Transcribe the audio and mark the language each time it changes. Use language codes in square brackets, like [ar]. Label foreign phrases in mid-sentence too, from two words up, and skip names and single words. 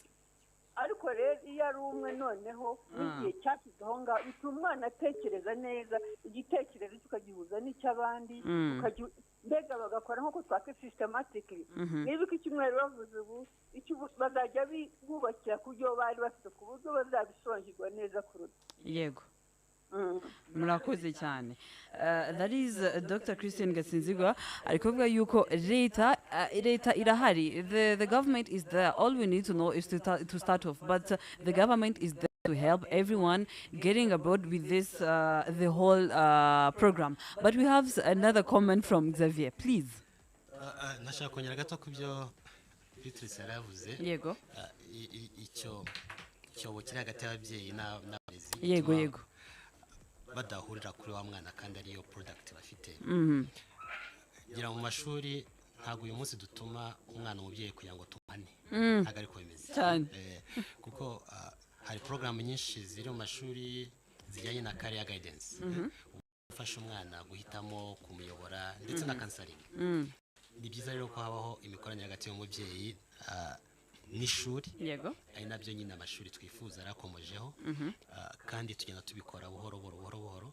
[rw] Ariko rero iyo ari umwe noneho n'igihe cyashyizeho ngaho bituma umwana atekereza neza, igitekerezo tukagihuza n'icy'abandi, mbega bagakora nk'uko twake systematically. Niba icyumweru bavuze ubu bazajya bubakira ku byo bari bafite ku buryo bazabisobanukirwa neza kuruta. Yego, murakoze cyane. [en] That is Dr. [rw] Christine Gasinzirwa ari kuvuga yuko leta irahari. [en] The government is there. All we need to know is to start off, but the government is there to help everyone getting aboard with this the whole program. But we have another comment from Xavier, please. [rw] Nashaka kongera gato ku byo Beatrice yaravuze. Yego, icyobo kiri hagati y'ababyeyi n'abarezi. Yego, badahurira kuri wa mwana kandi ariyo product bafite. Gira mu mashuri ntabwo uyu munsi dutuma umwana umubyeyi kugira ngo tumane, ntabwo ariko bimeze cyane, kuko hari porogaramu nyinshi ziri mu mashuri zijyanye na [en] career guidance, [rw] ufasha umwana guhitamo, kumuyobora ndetse na counseling. Ni byiza rero ko habaho imikoranire hagati y'umubyeyi n'ishuri. Yego, ari nabyo nyine amashuri twifuza arakomojeho, kandi tugenda tubikora buhoro buhoro.